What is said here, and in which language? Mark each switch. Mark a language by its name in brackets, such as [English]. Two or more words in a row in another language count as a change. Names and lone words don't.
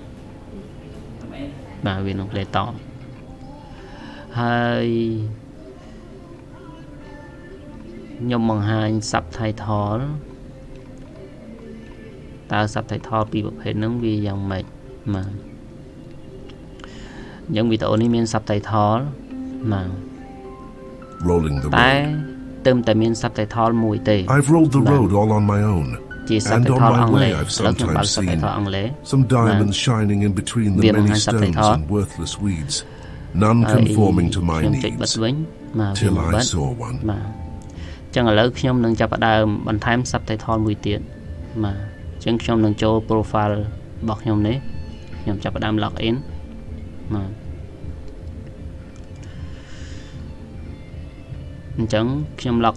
[Khmer] វានឹង play តហើយខ្ញុំបង្ហាញ subtitle តើ subtitle ពីរប្រភេទហ្នឹងវាយ៉ាងម៉េចបាទអញ្ចឹងវីដេអូនេះមាន subtitle បាទតែតែមាន subtitle មួយទេ [English] I've rolled the road all on my own [Khmer] ជា subtitle អង់គ្លេស [English] I've sometimes seen some diamonds shining in between the many stones and worthless weeds none conforming to my needs till I saw one [Khmer] បាទអញ្ចឹងឥឡូវខ្ញុំនឹងចាប់ផ្ដើមបន្ថែម subtitle មួយទៀតបាទអញ្ចឹងខ្ញុំនឹងចូល profile របស់ខ្ញុំនេះខ្ញុំចាប់ផ្ដើម [English] log in [Khmer] បាទអញ្ចឹងខ្ញុំ log